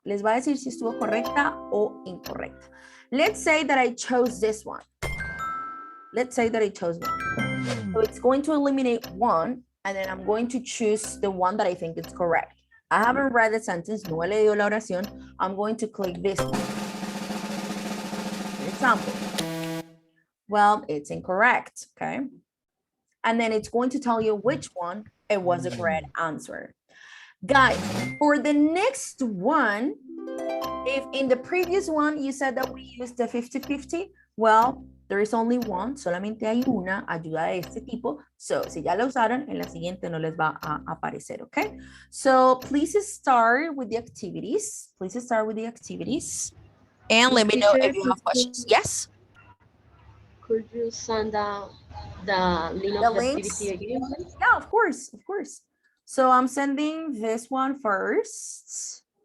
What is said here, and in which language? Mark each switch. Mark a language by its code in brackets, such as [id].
[es] Les va a decir si estuvo correcta o incorrecta. [en] Let's say that I chose this one. Let's say that I chose one. So it's going to eliminate one, and then I'm going to choose the one that I think is correct. I haven't read the sentence, [es] no he leído la oración. [en] I'm going to click this one. For example. Well, it's incorrect, okay? And then it's going to tell you which one it was a correct answer. Guys, for the next one, if in the previous one you said that we used the 50-50, well, there is only one, [es] solamente hay una ayuda de este tipo. So, si ya la usaron, en la siguiente no les va a aparecer, okay? [en] So, please start with the activities. Please start with the activities. And let me know if you have questions. Yes? Could you send the link The of the links? activity again, please? Yeah, of course, of course. So I'm sending this one first.